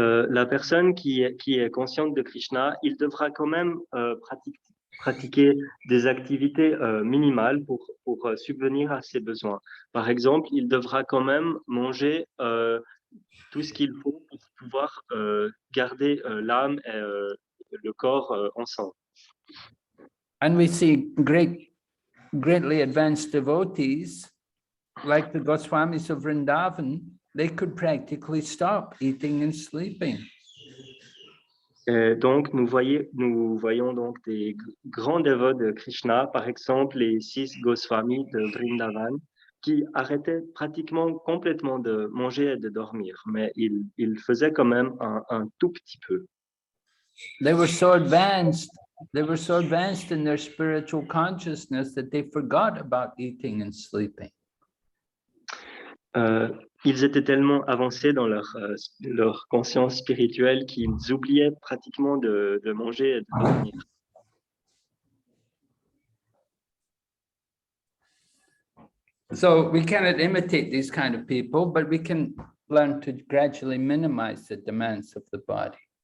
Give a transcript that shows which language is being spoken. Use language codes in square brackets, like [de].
[fr] La personne qui est consciente de Krishna, il devra quand même pratiquer des activités minimales pour subvenir à ses besoins. Par exemple, il devra quand même manger tout ce qu'il faut pour pouvoir garder l'âme et le corps ensemble. [en] And we see greatly advanced devotees, like the Goswamis of Vrindavan, they could practically stop eating and sleeping. [fr] Et donc, nous voyons donc des grands dévots de Krishna, par exemple les 6 Goswamis de Vrindavan, qui arrêtaient pratiquement complètement de manger et de dormir, mais ils faisaient quand même un tout petit peu. [en] They were so advanced in their spiritual consciousness that they forgot about eating and sleeping. [fr] Ils étaient tellement avancés dans leur conscience spirituelle qu'ils oubliaient pratiquement de manger et de dormir. [en] So we cannot imitate these kind of people, but we can learn to gradually minimize the demands of the body.